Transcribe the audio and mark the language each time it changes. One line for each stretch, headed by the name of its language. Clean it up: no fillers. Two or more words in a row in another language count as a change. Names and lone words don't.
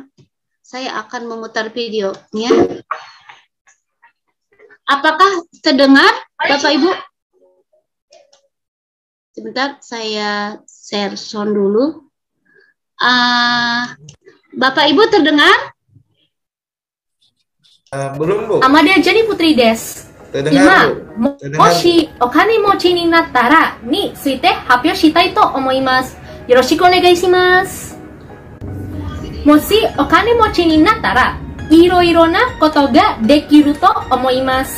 Indonesian: Saya akan memutar videonya. Apakah terdengar, Bapak Ibu? Sebentar, saya share sound dulu. Bapak Ibu terdengar? Belum, Bu.
Japanese: Amadia Jenny Putri desu. 今、もしお金持ちになったらについて発表したいと思います. よろしくお願いします。もしお金持ちになったら、いろいろなことができると思います.